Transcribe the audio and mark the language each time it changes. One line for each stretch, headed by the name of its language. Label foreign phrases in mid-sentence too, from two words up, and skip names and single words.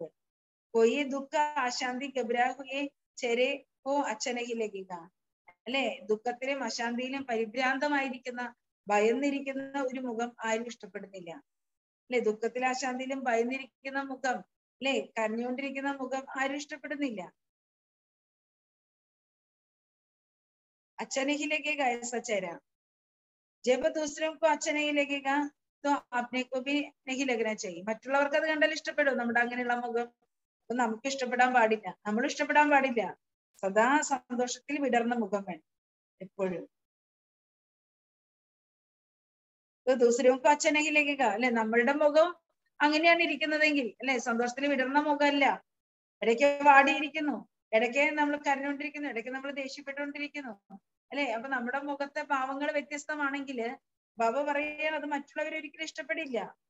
Malayalam: കൊയ്യെ ദുഃഖ അശാന്തി ഗബ്രാഹുയെ ചെരെ ഓ അച്ഛനഹിലേക്കുക. അല്ലെ? ദുഃഖത്തിലും അശാന്തിയിലും പരിഭ്രാന്തമായിരിക്കുന്ന, ഭയന്നിരിക്കുന്ന ഒരു മുഖം ആരും ഇഷ്ടപ്പെടുന്നില്ല, അല്ലെ? ദുഃഖത്തിലും അശാന്തിയിലും ഭയന്നിരിക്കുന്ന മുഖം, അല്ലെ? കരഞ്ഞുകൊണ്ടിരിക്കുന്ന മുഖം ആരും ഇഷ്ടപ്പെടുന്നില്ല.
Hindi: अच्छा नहीं लगेगा ऐसा चेहरा. जब दूसरों को अच्छा नहीं लगेगा तो अपने को भी नहीं लगना चाहिए.
Malayalam: മറ്റുള്ളവർക്ക് അത് കണ്ടാൽ ഇഷ്ടപ്പെടും നമ്മുടെ അങ്ങനെയുള്ള മുഖം. അപ്പൊ നമുക്ക് ഇഷ്ടപ്പെടാൻ പാടില്ല, നമ്മൾ ഇഷ്ടപ്പെടാൻ പാടില്ല. സദാ സന്തോഷത്തിൽ വിടർന്ന മുഖം വേണം എപ്പോഴും.
Hindi: दूसरों को अच्छा नहीं लगेगा,
Malayalam: അല്ലെ? നമ്മളുടെ മുഖം അങ്ങനെയാണ് ഇരിക്കുന്നതെങ്കിൽ, അല്ലെ? സന്തോഷത്തിൽ വിടർന്ന മുഖമല്ല, ഇടയ്ക്ക് വാടിയിരിക്കുന്നു, ഇടയ്ക്ക് നമ്മൾ കരഞ്ഞുകൊണ്ടിരിക്കുന്നു, ഇടയ്ക്ക് നമ്മൾ ദേഷ്യപ്പെട്ടുകൊണ്ടിരിക്കുന്നു, അല്ലെ? അപ്പൊ നമ്മുടെ മുഖത്തെ ഭാവങ്ങൾ വ്യത്യസ്തമാണെങ്കിൽ ബാബ പറയുകയാണ്, അത് മറ്റുള്ളവർ ഒരിക്കലും ഇഷ്ടപ്പെടില്ല.